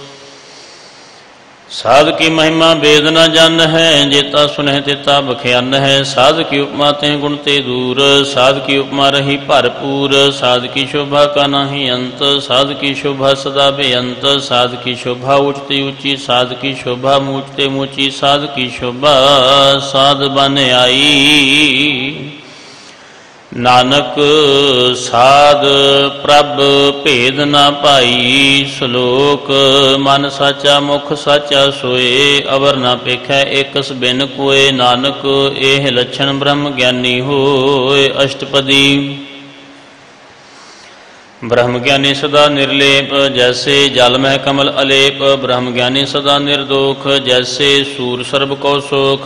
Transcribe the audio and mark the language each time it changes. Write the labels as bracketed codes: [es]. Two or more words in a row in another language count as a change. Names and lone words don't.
[hi] साध की महिमा वेद न जान है जेता सुनह तेता बख्यान है साध की उपमा ते गुण ते दूर साध की उपमा रही भरपूर साध की शोभा का नाही अंत साध की शोभा सदा बेअंत साध की शोभा ऊंचती ऊंची साध की शोभा मूचते मूची साध की शोभा साध बन आई नानक साध प्रभ भेद न पाई श्लोक मन साचा मुख साचा सोए अवर न पेखै एकस बिन कोय नानक एह लक्षण ब्रह्म ज्ञानी होय अष्टपदी ब्रह्म ज्ञानी सदा निर्लेप जैसे जल मह कमल अलेप। ब्रह्म ज्ञानी सदा निर्दोख जैसे सूर सर्ब को सोख।